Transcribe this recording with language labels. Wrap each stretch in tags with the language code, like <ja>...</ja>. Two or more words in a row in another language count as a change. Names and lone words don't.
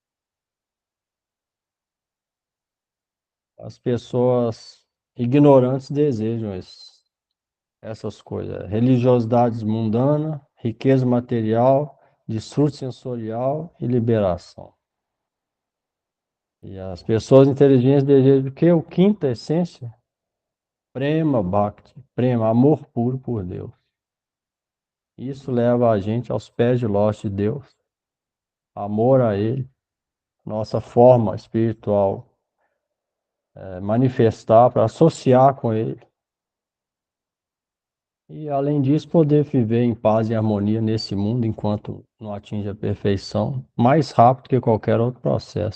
<pt>As pessoas ignorantes desejam essas coisas. Religiosidade mundana, riqueza material, desfrute sensorial e liberação. E as pessoas inteligentes desejam o quê? O quinta essência?</pt> <sa>Prema Bhakti, prema,</sa> <pt>amor puro por Deus. Isso leva a gente aos pés de lótus de Deus, amor a Ele, nossa forma espiritual manifestar para associar com Ele. E além disso, poder viver em paz e harmonia nesse mundo enquanto não atinge a perfeição, mais rápido que qualquer outro processo.</pt>